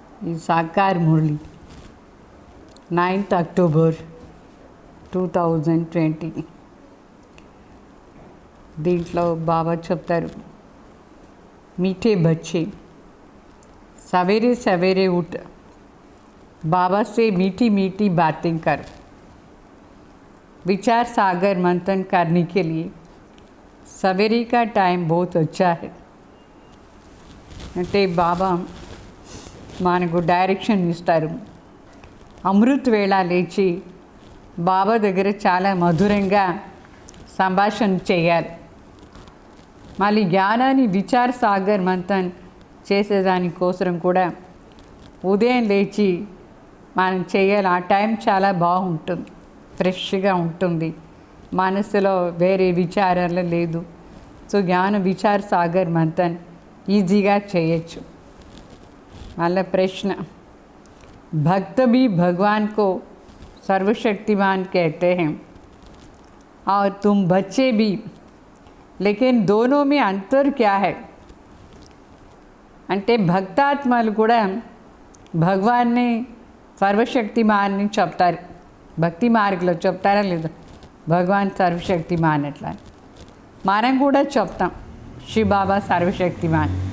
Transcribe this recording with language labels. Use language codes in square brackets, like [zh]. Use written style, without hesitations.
[te] ఈ Sakar Murali 9th October 2020. దీంట్లో బాబా చెప్తారు, [hi] मीठे बच्चे सवेरे सवेरे उठ बाबा से मीठी मीठी बातें कर। विचार सागर मंथन करने के लिए सवेरे का टाइम बहुत अच्छा है। [te] అంటే బాబా మనకు డైరెక్షన్ ఇస్తారు. అమృత్ వేళ లేచి బాబా దగ్గర చాలా మధురంగా సంభాషణ చేయాలి. మళ్ళీ జ్ఞానాన్ని విచార సాగర్ మంథన్ చేసేదానికోసం కూడా ఉదయం లేచి మనం చేయాలి. ఆ టైం చాలా బాగుంటుంది, ఫ్రెష్గా ఉంటుంది, మనసులో వేరే విచారాలు లేదు. సో జ్ఞాన విచార సాగర్ మంథన్ ఈజీగా చేయొచ్చు. మళ్ళీ ప్రశ్న, [hi] भक्त भी भगवान को सर्वशक्तिमान कहते हैं और तुम बच्चे भी, लेकिन दोनों में अंतर क्या है? [te] అంటే భక్తాత్మలు కూడా భగవాన్ని సర్వశక్తిమాన్ని చెప్తారు. భక్తి మార్గంలో చెప్తారా లేదా? భగవాన్ సర్వశక్తిమాన్ అట్లా మనం కూడా చెప్తాం, శివబాబా సర్వశక్తిమాన్.